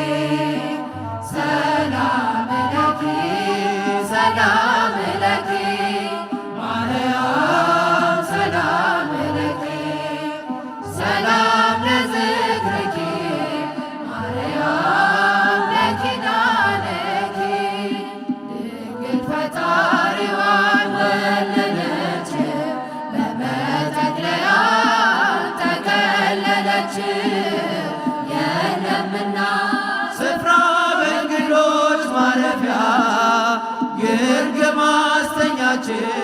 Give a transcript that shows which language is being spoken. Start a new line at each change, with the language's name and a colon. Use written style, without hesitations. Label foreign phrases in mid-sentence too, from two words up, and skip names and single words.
Amharic: ሰላም ለኪ ሰላም ለኪ ማርያም ሰላም ለኪ
Geez: ሰላም ለዝክርኪ ማርያም ለኪዳነኪ
Amharic: ድንግል ፈጣሪዋን ወለደች በመጠቅለያ ተከለለች የለምና ስፍራ በእንግዶች ማረፊያ ግርግ ማስተኛችው